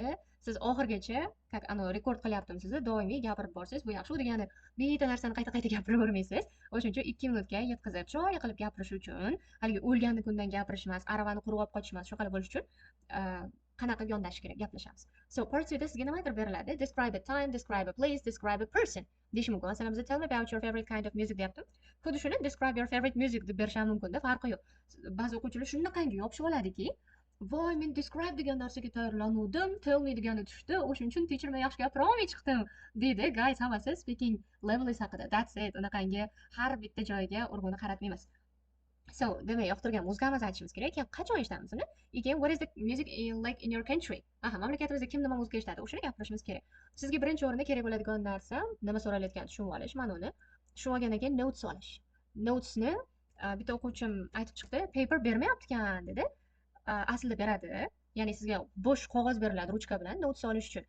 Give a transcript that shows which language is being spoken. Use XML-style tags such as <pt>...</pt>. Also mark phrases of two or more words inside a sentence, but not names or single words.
<uz>Siz oxirigacha, как rekord qilyaptim sizni, doimiy gapirib borsangiz bu yaxshi. U degani bitta narsani qayta-qayta gapiravermaysiz. O'shuning uchun 2 minutga yetkazib, chiroyli qilib gapirish uchun, haligi o'lganni kundan gapirish emas, aravani qurib olib qochish emas, shu qilib bo'lish uchun qanaqa yondashish kerak gaplashamiz. So part 2 da sizga nima aytib beriladi?</uz> <en>Describe a time, describe a place, describe a person</en> <uz>deyish mumkin. Masalan, bizda</uz> <en>tell me about your favorite kind of music</en> <uz>deyapti. Xuddi shuni</uz> <en>describe your favorite music</en> <uz>deb berish ham mumkin-da, farqi yo'q. Ba'zi o'quvchilar shunaqangi yopishib oladiki, voy, men describe degan narsaga tayyorlanuvdim,</uz> <en>tell me</en> <uz>degani tushdi, o'shuning uchun teacher men yaxshi gapira olmay chiqdim deydi. Guys, hammasi</uz> <en>speaking levels</en> <uz>haqida.</uz> <en>That's it.</en> <uz>Unaqangi har bitta joyiga urg'uni qaratmaymiz. So, demak, yoqtirgan muzikamizni aytishimiz kerak. Keyin qachon eshitamiz uni?</uz> <en>Keyin what is the music like in your country?</en> <uz>Aha, mamlakatimizda kim nima muzika eshitadi? O'shani gapirishimiz kerak. Sizga birinchi o'rinda kerak bo'ladigan narsa nima so'ralayotganini tushunib olish. Mana uni tushunib olgandan keyin notes olish. Notesni bitta o'quvchim aytib chiqdi, paper bermayapti-kan dedi. Aslida beradi. Ya'ni sizga bo'sh qog'oz beriladi ruchka bilan notes olish uchun.</uz>